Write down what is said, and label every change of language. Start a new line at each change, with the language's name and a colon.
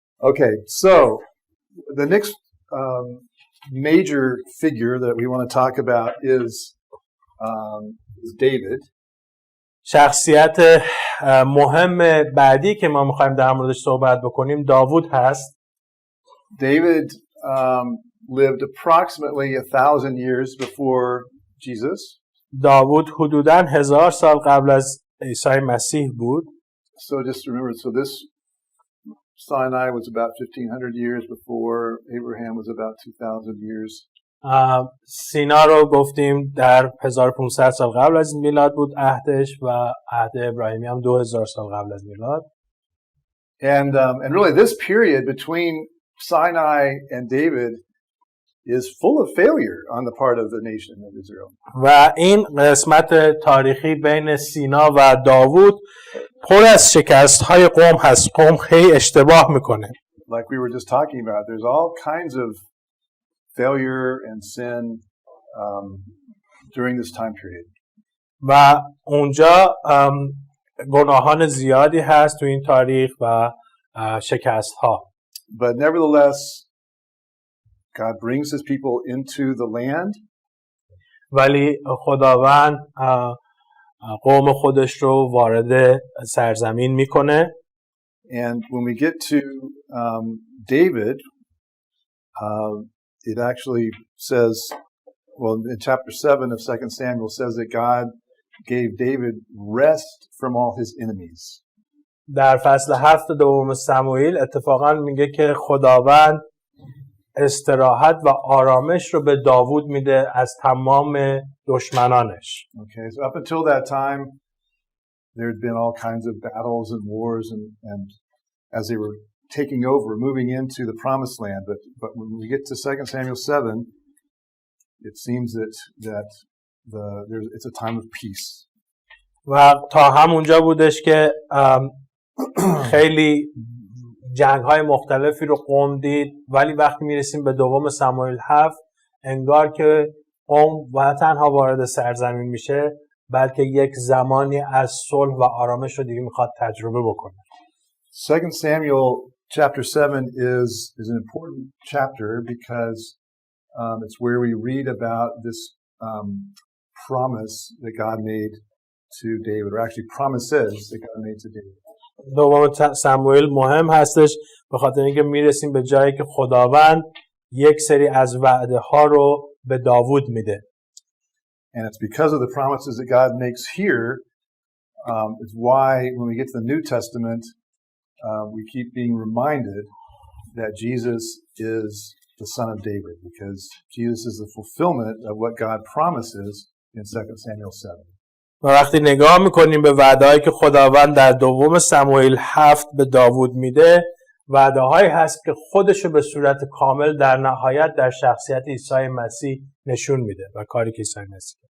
English: Okay, so the next major figure that we want to talk about is David.
Persian: شخصیت مهم بعدی که ما میخوایم در موردش صحبت بکنیم داوود هست.
English: David lived approximately 1,000 years before Jesus.
Persian: داوود حدوداً 1000 سال قبل از عیسی مسیح بود.
English: So just remember, so this Sinai was about 1,500 years before. Abraham was about 2,000 years.
Persian: سینا رو گفتیم در 1500 سال قبل از میلاد بود عهدش و عهد ابراهیمی هم 2000 سال قبل از میلاد.
English: And really this period between Sinai and David is full of failure on the part of the nation of Israel.
Persian: و این قسمت تاریخی بین سینا و داوود پر از شکست‌های قوم هست. قوم خیلی اشتباه میکنه.
English: Like we were just talking about, there's all kinds of failure and sin during this time period.
Persian: و اونجا گناهان زیادی هست تو این تاریخ و شکست‌ها.
English: But nevertheless, God brings his people into the land.
Persian: ولی خداوند قوم خودش رو وارد سرزمین میکنه.
English: And when we get to David, it actually says, well, in chapter 7 of 2 Samuel says that God gave David rest from all his enemies.
Persian: در فصل 7 دوم سموئیل اتفاقا میگه که خداوند استراحت و آرامش رو به داوود میده از تمام دشمنانش.
English: Okay, so up until that time, there had been all kinds of battles and wars, and as they were taking over, moving into the promised land. But when we get to 2 Samuel 7, it seems that it's a time of peace.
Persian: و تا همونجا بودش که خیلی جنگ‌های مختلفی رو قوم دید، ولی وقتی میرسیم به دوم سموئیل 7 انگار که قوم و تنها وارد سرزمین میشه بلکه یک زمانی از صلح و آرامش رو دیگه میخواد تجربه بکنه.
English: 2 Samuel chapter 7 is an important chapter because it's where we read about this promise that God made to David, or actually promises that God made to David.
Persian: دوم سموئیل مهم هستش به خاطر اینکه میرسیم به جایی که خداوند یک سری از وعده ها رو به داوود میده.
English: And it's because of the promises that God makes here, is why when we get to the New Testament, we keep being reminded that Jesus is the son of David, because Jesus is the fulfillment of what God promises in 2 Samuel 7.
Persian: و وقتی نگاه میکنیم به وعده‌هایی که خداوند در دوم سموئیل 7 به داوود میده، وعده‌هایی هست که خودشو به صورت کامل در نهایت در شخصیت عیسی مسیح نشون میده و کاری که عیسی مسیح.